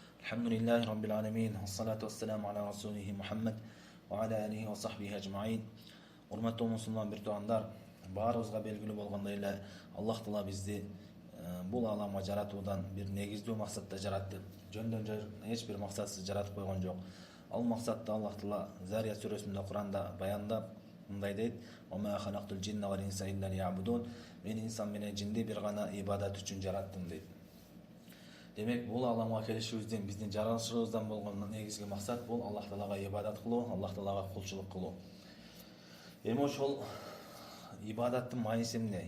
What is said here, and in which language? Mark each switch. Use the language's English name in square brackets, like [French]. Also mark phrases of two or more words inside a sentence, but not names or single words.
[Arabic] الحمد لله رب العالمين والصلاة والسلام على رسوله محمد وعلى آله وصحبه أجمعين. [Kyrgyz] Урматтуу мусулман бир туугандар, баарыбызга белгилүү болгондой эле Аллах Таала бизди бул ааламга жаратуудан бир негиздүү максатта жаратты. Жөндөн жөн эч бир максатсыз жаратып койгон жок. Ал максатты Аллах Таала Зарият сүрөсүндө Куранда баяндап мындай дейт: [Arabic] "وما خلقت الجن والإنس إلا ليعبدون." [Kyrgyz] Мен инсан менен жинди бир гана ибадат үчүн жараттым дейт. Демек, бул ааламга келишибиздин, биздин жаралышыбыздан болгон негизги максат бул Аллах Таалага ибадат кылуу, Аллах Таалага кулчулук кылуу. Эми ошол ибадаттын мааниси эмне?